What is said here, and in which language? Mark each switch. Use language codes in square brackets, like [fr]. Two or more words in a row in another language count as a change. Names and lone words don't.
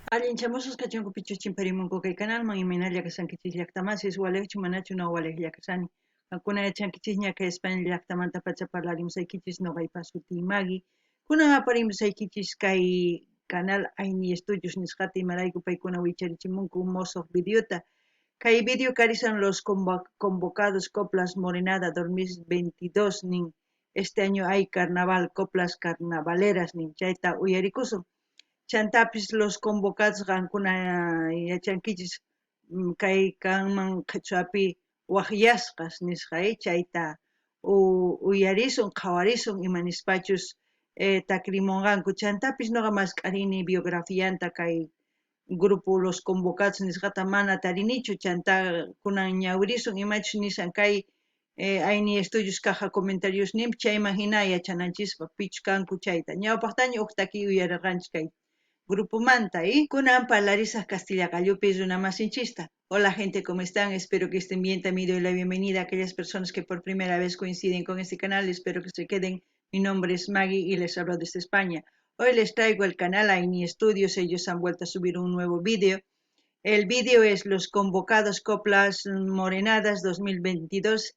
[qu] Allinchamusos kachunku pichuchin parimunku kay canalman imaynalla kasankichis llaqtamasis walechu manachu no walejlla kasani. Kankuna yachankichis ña kay España llaqtamanta pacha parlarimusaykichis noqaypas suti Magui. Kunan aparimusaykichis kay canal Aini Estudios nisqata imarayku paykuna wicharichimunku mosoq videota. Kay video karisan los convocados Coplas Morenada 2022 nin [es] este año hay carnaval [qu] Coplas Carnavaleras nin chayta uyarikusun. Chantapis los convocados qankuna yachankichis kay kanman qhichwapi waqyasqas nisqay chayta uyarisun qhawarisun imanispachus takrimunqanku chantapis noqa masqarini biografianta kay grupo los convocados nisqata mana tarinichu chanta kunan ñawirisun imachus nisan kay Aini Estudios [es] caja comentarios [qu] nim chayman hina yachananchispa pichu kanku chayta ñawpaqtaña uqtaki uyarirqanchis kay Grupo Manta y kunan parlarisas Castilla Gallupi Runamasinchista. [es] Hola gente, ¿cómo están? Espero que estén bien. También doy la bienvenida a aquellas personas que por primera vez coinciden con este canal. Espero que se queden. Mi nombre es Maggie y les hablo desde España. Hoy les traigo el canal Aini Estudios. Ellos han vuelto a subir un nuevo vídeo. El vídeo es Los Convocados Coplas Morenadas 2022.